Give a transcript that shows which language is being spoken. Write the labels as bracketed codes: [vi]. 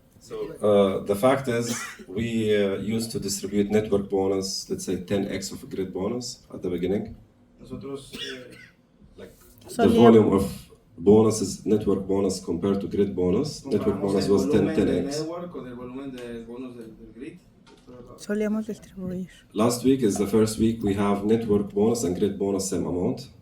[en] So the fact is, we used to distribute network bonus, let's say 10x of grid bonus at the beginning. [es] Nosotros, [en] the volume of bonuses, network bonus compared to grid bonus, network bonus was 10x. [es] Con el volumen del bonus del grid. Solíamos distribuir. [en] Last week is the first week we have network bonus and grid bonus same amount.